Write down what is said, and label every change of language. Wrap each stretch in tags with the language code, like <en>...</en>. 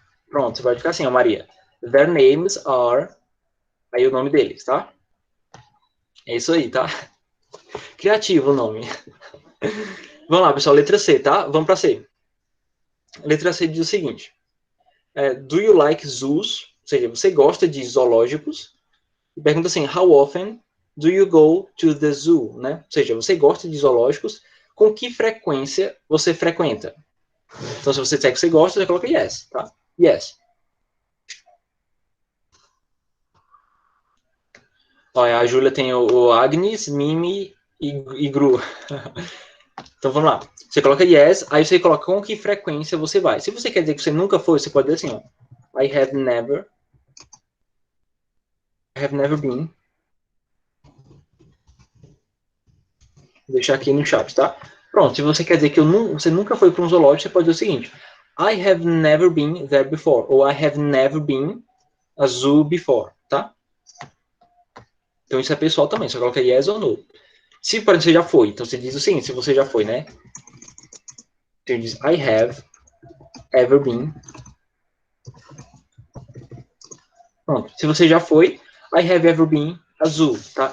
<pt>Pronto, vai ficar assim, ó, Maria.</pt> <en>Their names are,</en> <pt>aí o nome deles, tá? É isso aí, tá? Criativo o nome. Vamos lá, pessoal, letra C, tá? Vamos para C. Letra C diz o seguinte.</pt> <en>Do you like zoos?</en> <pt>Ou seja, você gosta de zoológicos? E pergunta assim,</pt> <en>how often do you go to the zoo?</en> <pt>Né? Ou seja, você gosta de zoológicos? Com que frequência você frequenta? Então, se você disser que você gosta, você coloca yes, tá? Yes. Olha, a Júlia tem o Agnes, Mimi e Gru. Então, vamos lá. Você coloca yes, aí você coloca com que frequência você vai. Se você quer dizer que você nunca foi, você pode dizer assim, ó.</pt> <en>I have never been.</en> <pt>Vou deixar aqui no chat, tá? Pronto, se você quer dizer que você nunca foi para um zoológico, você pode dizer o seguinte.</pt> <en>I have never been there before.</en> <pt>Ou</pt> <en>I have never been a zoo before,</en> <pt>tá? Então isso é pessoal também, você coloca yes ou no. Se, por exemplo, você já foi, então você diz o seguinte, se você já foi, né? Você diz</pt> <en>I have ever been.</en> <pt>Pronto, se você já foi,</pt> <en>I have ever been a zoo,</en> <pt>tá?</pt>